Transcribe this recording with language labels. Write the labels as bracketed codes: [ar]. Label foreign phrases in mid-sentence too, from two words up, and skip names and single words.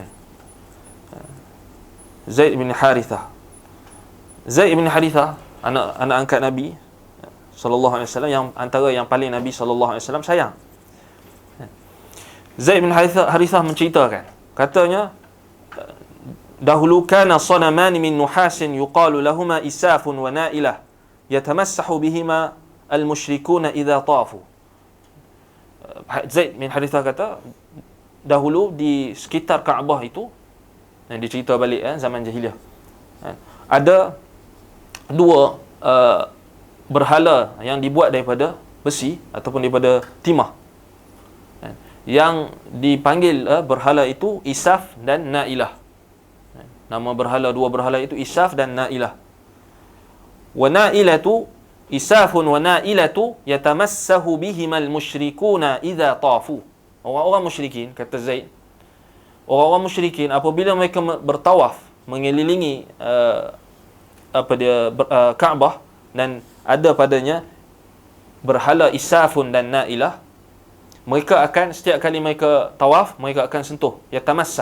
[ms] Zaid bin Harithah. Zaid bin Harithah, anak angkat Nabi [ar] صلى الله عليه وسلم, [ms] yang antara yang paling Nabi [ar] صلى الله عليه وسلم [ms] sayang. [ar] Zaid bin Harithah [ms] menceritakan, katanya, dahulu [ar] كان صنمان من نحاس يقال لهما إساف ونائلة يتمسح بهما المشركون إذا طافوا. [ms] Zaid bin Harithah kata, dahulu di sekitar Kaabah itu, yang dicerita balik zaman jahiliah, ada dua berhala yang dibuat daripada besi ataupun daripada timah, yang dipanggil berhala itu Isaf dan Na'ilah. Nama dua berhala itu Isaf dan Na'ilah. [ar] ونائلة، إساف ونائلة يتمسح بهما المشركون إذا طافوا. [ms] Orang-orang musyrikin, kata Zaid, orang-orang musyrikin apabila mereka bertawaf mengelilingi Kaabah, dan ada padanya berhala Isafun dan Nailah, mereka akan setiap kali mereka tawaf, mereka akan sentuh yatamassah.